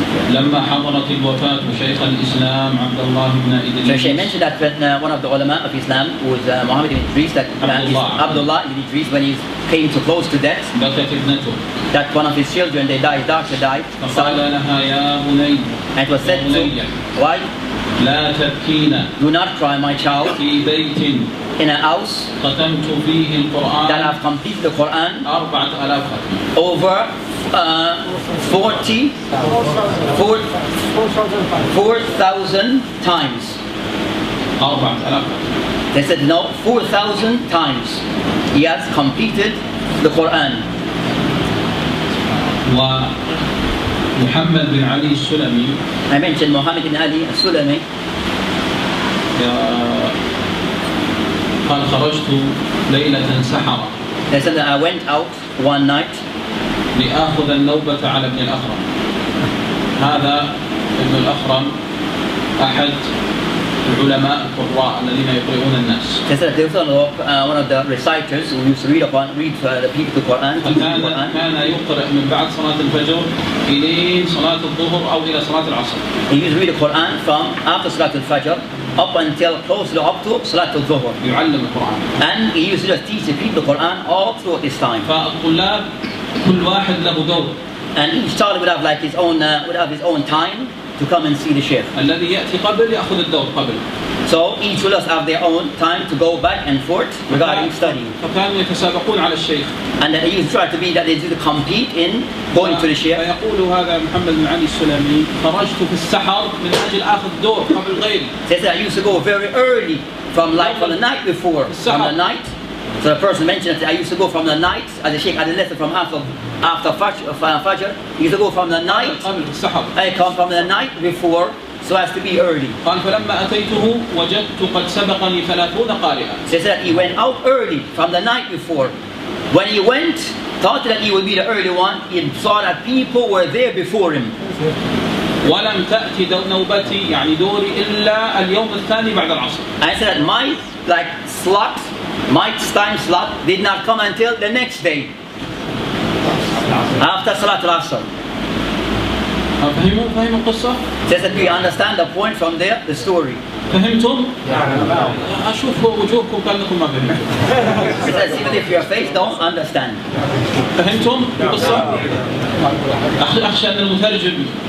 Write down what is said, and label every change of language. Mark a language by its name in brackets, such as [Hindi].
[Arabic] لما حضرت الوفاة شيخ الإسلام عبد الله بن إدريس. [English] So she mentioned that one of the ulama of Islam was Muhammad ibn Idris, that Abdullah ibn Idris, when he came too close to death, [Arabic] بكت ابنته. [English] That one of his children, they died, daughter died. [Arabic] فقال لها يا بني. [English] And it was said to, why? [Arabic] لا تبكين. [English] Do not cry, my child. [Arabic] في بيت. [English] In a house. [Arabic] ختمت فيه القرآن. [English] That I've completed the Quran. [Arabic] 4000 ختم. [English] Over 4,000 times. [Arabic] 4000. [English] They said no, 4,000 times. He has completed the Quran. [Arabic] ومحمد بن علي السلمي. [English] I mentioned Muhammad bin Ali al-Sulami. [Arabic] قال خرجت ليلة سحرة. [English] They said that I went out one night [Arabic] لآخذ النوبة على ابن الأخرم. هذا ابن الأخرم أحد العلماء القراء الذين يقرؤون الناس. [English] They said there was one of the reciters who used to read for the people the Quran. [Arabic] كان يقرأ من بعد صلاة الفجر إلى صلاة الظهر أو إلى صلاة العصر. [English] He used to read the Quran from after Salat al-Fajr up until close to Salat al-Dhuhr. [Arabic] يعلم القرآن. [English] And he used to just teach the people the Quran all throughout this time. [Arabic] فالطلاب كل واحد له دور. [English] And each child would have like his own time. to come and see the Sheikh. [Arabic] الذي يأتي قبل يأخذ الدور قبل. [English] So each of us have their own time to go back and forth regarding studying. [Arabic] فكانوا يتسابقون على الشيخ. [English] And they used to try to be that they used to compete in going to the Sheikh. [Arabic] فيقول هذا محمد بن علي السلمي خرجت في السحر من أجل آخذ دور قبل غيري. [English] They said I used to go very early from the night before, from the night. So the person mentioned that I used to go from the night, as the Sheikh had a lesson from after Fajr. He used to go from the night. I come from the night before, so as to be early. [Arabic] قال فلما أتيته وجدت قد سبقني 30 قارئا. [English] So he said that he went out early from the night before. When he went, thought that he would be the early one, he saw that people were there before him. [Arabic] ولم تأتي نوبتي يعني دوري إلا اليوم الثاني بعد العصر. [English] I said that my slot, my time slot did not come until the next day. After Salat al-Asr. [Arabic] فهموا القصة؟ [English] Says that we understand the point from there, the story. [Arabic] فهمتم؟ أشوف وجوهكم كأنكم ما فهمتم. [English] It says even if your face don't understand. [Arabic] فهمتم القصة؟ أخشى أن المترجم